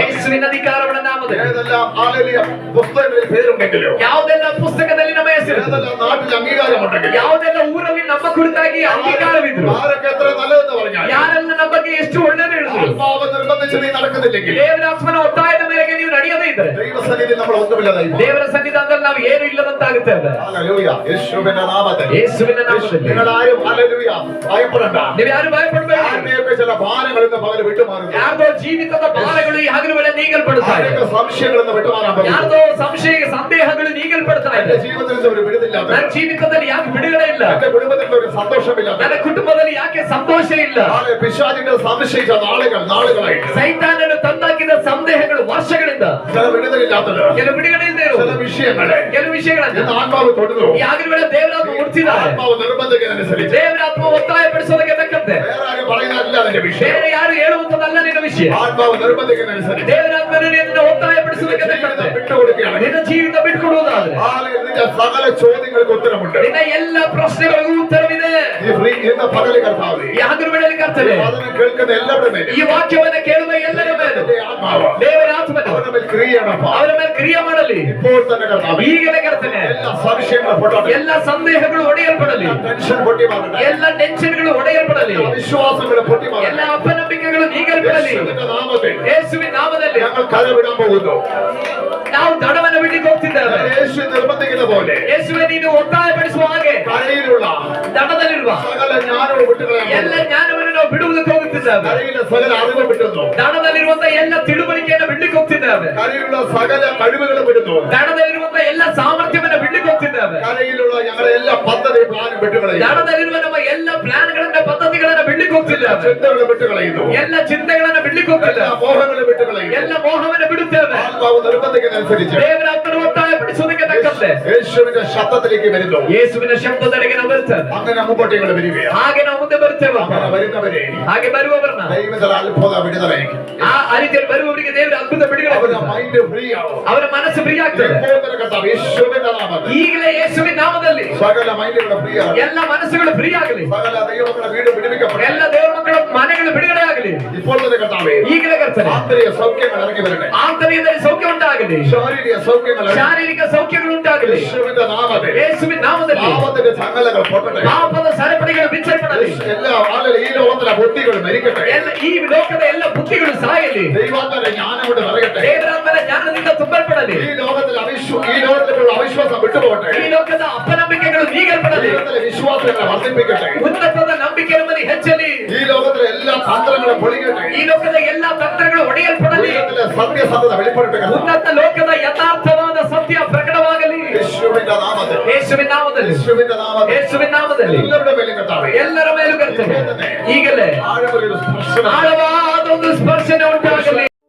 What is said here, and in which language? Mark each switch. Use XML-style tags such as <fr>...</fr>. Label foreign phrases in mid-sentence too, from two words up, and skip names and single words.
<kn>ಯೇಸುವಿನ ಅಧಿಕಾರಗಳ ನಾಮದಲ್ಲಿ</kn> <ml>ഏതെല്ലാം ഹല്ലേലൂയ പുസ്തകങ്ങളിൽ പേരുണ്ടെങ്കിലും,</ml> <kn>ಯಾವುದೆಲ್ಲ ಪುಸ್ತಕದಲ್ಲಿ ನಮ್ಮ ಹೆಸರು,</kn> <ml>ഏതെല്ലാം നാട്ടിൽ അംഗീകാരമുണ്ടെങ്കിലും,</ml> <kn>ಯಾವುದೆಲ್ಲ ಊರಲ್ಲಿ ನಮ್ಮ ಕುರಿತಾಗಿ ಅಂಗೀಕಾರವಿದ್ರು,</kn> <ml>ആരൊക്കെ എത്ര നല്ലതെന്ന് പറഞ്ഞാൽ</ml> <kn>ಯಾರೆಲ್ಲ ನಮ್ಮ ಬಗ್ಗೆ ಎಷ್ಟು ಒಳ್ಳೆಯದು ಹೇಳಿದ್ರು,</kn> <ml>ആത്മാവ് നിർബന്ധിച്ച് നീ നടക്കുന്നില്ലെങ്കിൽ,</ml> <kn>ದೇವರಾತ್ಮನ ಒತ್ತಾಯದ ಮೇರೆಗೆ ನೀವು ನಡೆಯದೇ ಇದ್ರೆ</kn> <ml>ദൈവസന്നിധി നമ്മൾ ഒന്നുമില്ലതായി പോകും.</ml> <kn>ದೇವರ ಸನ್ನಿಧಾನದಲ್ಲಿ ನಾವು ಏನು ಇಲ್ಲದಂತಾಗುತ್ತೇವೆ.</kn> <ml>ഹല്ലേലൂയ. യേശുവിന്റെ നാമത്തിൽ</ml> <kn>ಯೇಸುವಿನ ನಾಮದಲ್ಲಿ</kn> <ml>നിങ്ങൾ ആരും ഹല്ലേലൂയ ഭയപ്പെടണ്ട.</ml> <kn>ನೀವು ಯಾರು ಭಯಪಡಬೇಡಿ.</kn> <ml>ആരുടെയൊക്കെ ചില ഭാരങ്ങൾ ഇന്ന് പകൽ വിട്ടുമാറുന്നു.</ml> <kn>ಯಾರ್ದೋ ಜೀವಿತದ ಭಾರಗಳು ಈ ಹಗಲುಗಳಲ್ಲಿ ನೀಗಲ್ಪಡುತ್ತಾರೆ.</kn> <ml>ആരുടെയൊക്കെ സംശയങ്ങൾ ഇന്ന് വിട്ടുമാറാൻ പോകുന്നു.</ml> <kn>ಯಾರ್ದೋ ಸಂಶಯ ಸಂದೇಹಗಳು ನೀಗಲ್ಪಡ್ತಾ</kn> <ml>എന്റെ</ml> <kn>ಇದೆ.</kn> <ml>ജീവിതത്തിൽ നിന്ന് ഒരു വിടുതലില്ലാത്ത,</ml> <kn>ನನ್ನ ಜೀವಿತದಲ್ಲಿ ಯಾಕೆ ಬಿಡುಗಡೆ ಇಲ್ಲ,</kn> <ml>എന്റെ കുടുംബത്തിൽ ഒരു സന്തോഷമില്ലാത്ത,</ml> <kn>ನನ್ನ ಕುಟುಂಬದಲ್ಲಿ ಯಾಕೆ ಸಂತೋಷ ಇಲ್ಲ,</kn> <ml>പിശാചികൾ സംശയിച്ച നാളുകളായിട്ട്</ml> <kn>ಸೈತಾನನು ತಂದಾಕಿದ ಸಂದೇಹಗಳು ವರ್ಷಗಳಿಂದ,</kn> <ml>ചില വിടുതലില്ലാത്തത്,</ml> <kn>ಕೆಲವು ಬಿಡುಗಡೆ ಇಲ್ಲದೆ</kn> <ml>ചില</ml> <kn>ಇರುವುದು,</kn> <ml>വിഷയങ്ങളെ</ml> <kn>ಕೆಲವು ವಿಷಯಗಳನ್ನು</kn> <ml>ഇന്ന് ആത്മാവ് തൊടുന്നു.</ml> <kn>ಈ ಹಗಲುಗಳ ದೇವರಾತ್ಮ ಮುಟ್ಟಿದ್ದಾರೆ.</kn> <ml>ആത്മാവ് നിർബന്ധിക്കുന്നതനുസരിച്ച്</ml> <kn>ದೇವರಾತ್ಮ ಒತ್ತಾಯ ಪಡಿಸೋದಕ್ಕೆ ತಕ್ಕಂತೆ</kn> <ml>വേറെ ആരും പറയുന്നതല്ല അതിന്റെ വിഷയം.</ml> <kn>ಬೇರೆ ಯಾರು ಹೇಳುವಂತದಲ್ಲ ನಿನ್ನ ವಿಷಯ.</kn> <ml>ആത്മാവ് നിർബന്ധിക്കുന്നതനുസരിച്ച്</ml> <kn>ದೇವರಾತ್ಮನು ನಿನ್ನನ್ನು ಒತ್ತಾಯ ಪಡಿಸೋದಕ್ಕೆ ತಕ್ಕಂತೆ</kn> <ml>വിട്ടുകൊടുക്കുകയാണ്.</ml> <kn>ನಿನ್ನ ಜೀವಿತ ಬಿಟ್ಕೊಡುವುದಾದ್ರೆ</kn> <ml>നിന്റെ സകല ചോദ്യങ്ങൾക്ക് ഉത്തരമുണ്ട്.</ml> <kn>ನಿನ್ನ ಎಲ್ಲ ಪ್ರಶ್ನೆಗಳಿಗೂ ಉತ್ತರವಿದೆ.</kn> <ml>ഇന്ന് പകല് കർത്താവേ,</ml> <kn>ಈ ಹಗಲುಗಳಲ್ಲಿ ಕರ್ತನೆ</kn> <ml>അതിനെ കേൾക്കുന്ന എല്ലാവരുടെ മേലും</ml> <kn>ಈ ವಾಕ್ಯವನ್ನು ಕೇಳುವ ಎಲ್ಲರ ಮೇಲೆ</kn> <ml>എന്റെ ആത്മാവ്</ml> <kn>ದೇವರ ಆತ್ಮನು</kn> <ml>അവരുടെ മേൽ ക്രിയയാണപ്പ.</ml> <kn>ಅವರ ಮೇಲೆ ಕ್ರಿಯೆ ಮಾಡಲಿ.</kn> <ml>ഇപ്പോൾ തന്നെ കർത്താവേ,</ml> <kn>ಈಗಲೇ ಕರ್ತನೆ</kn> <ml>എല്ലാ സംശയങ്ങളും പൊട്ടട്ടെ.</ml> <kn>ಎಲ್ಲ ಸಂದೇಹಗಳು ಒಡೆಯಲ್ಪಡಲಿ.</kn> <ml>ടെൻഷൻ പൊട്ടി മാറട്ടെ.</ml> <kn>ಎಲ್ಲ ಟೆನ್ಷನ್ಗಳು ಒಡೆಯಲ್ಪಡಲಿ.</kn> <ml>വിശ്വാസങ്ങൾ പൊട്ടി</ml> <kn>ಎಲ್ಲ</kn> <ml>മാറട്ടെ.</ml> <kn>ಅಪನಂಬಿಕೆಗಳು ನೀಗಲ್ಪಡಲಿ.</kn> <ml>യേശുവിന്റെ നാമത്തിൽ</ml> <kn>ಯೇಸುವಿನ ನಾಮದಲ್ಲಿ</kn> <ml>ഞങ്ങൾ കരവിടാൻ പോകുന്നു.</ml> <kn>ನಾವು ದಡವನ್ನು ಬಿಡ್ಲಿಕ್ಕೆ ಹೋಗ್ತಿದ್ದೇವೆ.</kn> <ml>യേശു നിർബന്ധിക്കുന്ന പോലെ</ml> <kn>ಯೇಸುವೆ ನೀನು ಒತ್ತಾಯ ಪಡಿಸುವ ಹಾಗೆ</kn> <ml>കരയിലുള്ള</ml> <kn>ದಡದಲ್ಲಿರುವ</kn> <ml>സകല ജ്ഞാനവും വിട്ടുകളയാൻ</ml> <kn>ಎಲ್ಲ ಜ್ಞಾನವನ್ನು ನಾವು ಬಿಡುವುದಕ್ಕೆ ಹೋಗುತ್ತಿದ್ದೇವೆ.</kn> <ml>കരയിലെ സകല അറിവ് വിട്ടുന്നു.</ml> <kn>ದಡದಲ್ಲಿರುವಂತಹ ಎಲ್ಲ ತಿಳುವಳಿಕೆಯನ್ನು ಬಿಡ್ಲಿಕ್ಕೆ ಹೋಗ್ತಿದ್ದೇವೆ.</kn> <ml>കരയിലുള്ള സകല കഴിവുകളും വിടുന്നു.</ml> <kn>ದಡದಲ್ಲಿರುವಂತಹ ಎಲ್ಲ ಸಾಮರ್ಥ್ಯವನ್ನು ಬಿಡ್ಲಿಕ್ಕೆ ಹೋಗ್ತಿದ್ದೇವೆ.</kn> <ml>കരയിലുള്ള ഞങ്ങളുടെ എല്ലാ പദ്ധതി പ്ലാനും വിട്ടുകളയുന്നു.</ml> <kn>ದಡದಲ್ಲಿರುವ ನಮ್ಮ ಎಲ್ಲ ಪ್ಲಾನ್ಗಳನ್ನ ಪದ್ಧತಿಗಳನ್ನ ಬಿಡ್ಲಿಕ್ಕೆ ಹೋಗ್ತಿದ್ದೇವೆ.</kn> <ml>ചിന്തകൾ വിട്ടുകളയുന്നു.</ml> <kn>ಎಲ್ಲ ಚಿಂತೆಗಳನ್ನ ಬಿಡ್ಲಿಕ್ಕೆ ಹೋಗ್ತಿದ್ದೇವೆ.</kn> <ml>മോഹങ്ങൾ വിട്ടുകളയുന്നു.</ml> <kn>ಎಲ್ಲ ಮೋಹವನ್ನು ಬಿಡುತ್ತೇವೆ.</kn> <ml>ആത്മാവ് നിർബന്ധിക്കുന്നതനുസരിച്ച്</ml> <kn>ದೇವರಾತ್ಮನು ಒತ್ತಾಯ ಪಡಿಸುವುದಕ್ಕೆ ತಕ್ಕಂತೆ ಬರುತ್ತೆ.</kn> <ml>യേശുവിന്റെ ശബ്ദത്തിലേക്ക് വരുന്നു.</ml> <kn>ಯೇಸುವಿನ ಶಬ್ದದೆಡೆಗೆ ನಾವು ಬರ್ತೇವೆ.</kn> <ml>അങ്ങനെ മുമ്പോട്ടേക്ക് വരികയാണ്.</ml> <kn>ಹಾಗೆ ನಾವು ಮುಂದೆ ಬರ್ತೇವೆ.</kn> <ml>അങ്ങനെ വരുന്നവരെ</ml> <kn>ಹಾಗೆ ಬರುವವರನ್ನ</kn> <ml>ദൈവത്തിൽ അത്ഭുത വിടുതലായിരിക്കും.</ml> <kn>ಆ ರೀತಿಯಲ್ಲಿ ಬರುವವರಿಗೆ ದೇವರ ಅದ್ಭುತ ಬಿಡುಗಡೆ</kn> <ml>അവരുടെ</ml> <kn>ಕೊಡ್ತಾರೆ.</kn> <en>mind free</en> <ml>ആവും.</ml> <kn>ಅವರ ಮನಸ್ಸು ಫ್ರೀ ಆಗ್ತದೆ.</kn> <ml>ഇപ്പോൾ കർത്താവ് യേശുവിന്റെ നാമത്തിൽ</ml> <kn>ಈಗಲೇ ಯೇಸುವಿನ ನಾಮದಲ್ಲಿ</kn> <ml>സകല മൈൻഡുകൾ ഫ്രീ ആവും.</ml> <kn>ಎಲ್ಲ ಮನಸ್ಸುಗಳು ಫ್ರೀ ಆಗಲಿ.</kn> <ml>സകല ദൈവമക്കളുടെ വീട് വിടുവിക്കപ്പെടട്ടെ.</ml> <kn>ಎಲ್ಲ ದೇವರ ಮಕ್ಕಳ ಮನೆಗಳು ಬಿಡುಗಡೆ ಆಗಲಿ.</kn> <ml>ഇപ്പോൾ തന്നെ കർത്താവേ</ml> <kn>ಈಗಲೇ ಕರ್ತನೆ</kn> <ml>ആന്തരിക സൗഖ്യങ്ങൾ ഇറങ്ങി വരട്ടെ.</ml> <kn>ಆಂತರ್ಯದಲ್ಲಿ ಸೌಖ್ಯ ಉಂಟಾಗಲಿ.</kn> <ml>ശാരീരിക സൗഖ്യങ്ങൾ</ml> <kn>ಶಾರೀರಿಕ ಸೌಖ್ಯಗಳು ಉಂಟಾಗಲಿ.</kn> <ml>യേശുവിന്റെ നാമത്തിൽ</ml> <kn>ಯೇಸುವಿನ ನಾಮದಲ್ಲಿ</kn> <ml>പാപത്തിന്റെ ചങ്ങലകൾ പൊട്ടട്ടെ.</ml> <kn>ಪಾಪದ ಸರಪಳಿಗಳು ಬಿಚ್ಚಲ್ಪಡಲಿ.</kn> <ml>എല്ലാ ആളുകളും ഈ ലോകത്തിലെ ബുദ്ധികൾ മരിക്കട്ടെ.</ml> <kn>ಎಲ್ಲ ಈ ಲೋಕದ ಎಲ್ಲ ಬುದ್ಧಿಗಳು ಸಾಯಲಿ.</kn> <ml>ദൈവാത്മന്റെ ജ്ഞാനം കൊണ്ട് നിറയട്ടെ.</ml> <kn>ದೇವರಾತ್ಮನ ಜ್ಞಾನದಿಂದ ತುಂಬಲ್ಪಡಲಿ.</kn> <ml>ഈ ലോകത്തിലുള്ള അവിശ്വാസം വിട്ടുപോകട്ടെ.</ml> <kn>ಈ ಲೋಕದ ಅಪನಂಬಿಕೆಗಳು ನೀಗಲ್ಪಡಲಿ.</kn> <ml>ദൈവത്തിലെ വിശ്വാസങ്ങളെ വർദ്ധിപ്പിക്കട്ടെ.</ml> <kn>ಉನ್ನತದ ನಂಬಿಕೆ ನಮ್ಮಲ್ಲಿ ಹೆಚ್ಚಲಿ.</kn> <ml>ഈ ലോകത്തിലെ എല്ലാ തന്ത്രങ്ങളും പൊളിക്കട്ടെ.</ml> <kn>ಈ ಲೋಕದ ಎಲ್ಲ ತಂತ್ರಗಳು ಒಡೆಯಲ್ಪಡಲಿ.</kn> <ml>ദൈവത്തിലെ സത്യസന്ധത വെളിപ്പെടട്ടെ.</ml> <kn>ಉನ್ನತ ಲೋಕದ ಯಥಾರ್ಥವಾದ ಸತ್ಯ ಪ್ರಕಟವಾಗಲಿ.</kn> <ml>യേശുവിന്റെ നാമത്തിൽ</ml> <kn>ಯೇಸುವಿನ ನಾಮದಲ್ಲಿ</kn> <ml>യേശുവിന്റെ നാമത്തിൽ</ml> <kn>ಯೇಸುವಿನ ನಾಮದಲ್ಲಿ</kn> <ml>എല്ലാവരുടെ മേലും കർത്താവേ</ml> <kn>ಎಲ್ಲರ ಮೇಲೂ ಕರ್ತನೆ ಈಗಲೇ</kn> <ml>ആഴമൊരു സ്പർശനം</ml> <kn>ಆಳವಾದ ಒಂದು ಸ್ಪರ್ಶನೆ ಉಂಟಾಗಲಿ.</kn>